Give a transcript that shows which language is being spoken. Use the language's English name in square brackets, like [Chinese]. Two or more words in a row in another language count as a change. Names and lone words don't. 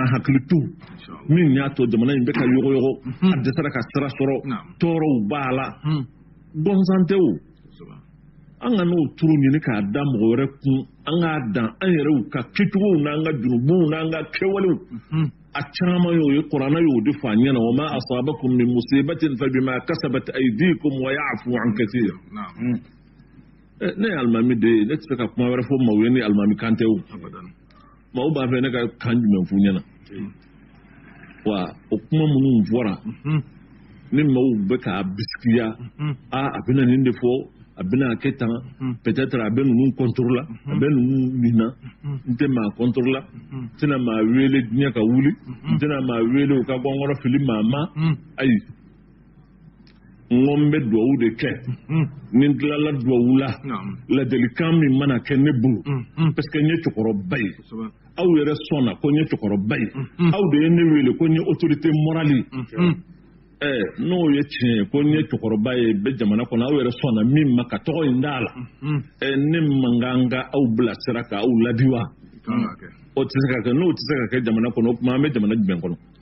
[Bambara] hakili to min y'a to jamana in bɛ ka yɔgɔyɔgɔ a dɛsɛra ka sira sɔrɔ tɔɔrɔw b'a la bɔnsan tɛ o an ka n'o turu ɲini k'a da mɔgɔ wɛrɛ kun an k'a dan an yɛrɛw ka kɛcogow n'an ka jurumuw n'an ka kɛwalew a caman y'o ye kuranna y'o de fɔ an ɲɛna [Arabic] و ما أصابكم من مصيبة ف بما كسبت أيديكم و يعفو عن كثير [Bambara] ne ye alimami de ye ne tɛ se ka kuma wɛrɛ fɔ maaw ye ni alimami kan tɛ o maaw b'a fɛ ne ka kan jumɛn f'u ɲɛna wa o kuma minnu fɔra ni maaw bɛ k'a bisikiya a bɛna nin de fɔ a bɛna kɛ tan peut-être a bɛ ninnu contrôle la a bɛ ninnu minɛ n tɛ maa contrôle la n tɛna maa wele diɲɛ ka wuli n tɛna maa wele u ka bɔ n kɔrɔ fili maa ma ayi ngombe duwawu de kɛ ni dilala duwawu la ladilikan min mana kɛ ne bolo [French] parce que [Bambara] n ye cɛkɔrɔba ye aw yɛrɛ sɔnna ko n ye cɛkɔrɔba ye aw de ye ne wele ko n ye [French] autorité morale [Bambara] n'o ye tiɲɛ ye ko n ye cɛkɔrɔba ye bɛ jamana kɔnɔ aw yɛrɛ sɔnna min ma ka tɔgɔ in d'a la ne man kan ka aw bilasira ka aw ladi wa o tɛ se ka kɛ n'o tɛ se ka kɛ jamana kɔnɔ o tuma an bɛ jamana jumɛn kɔnɔ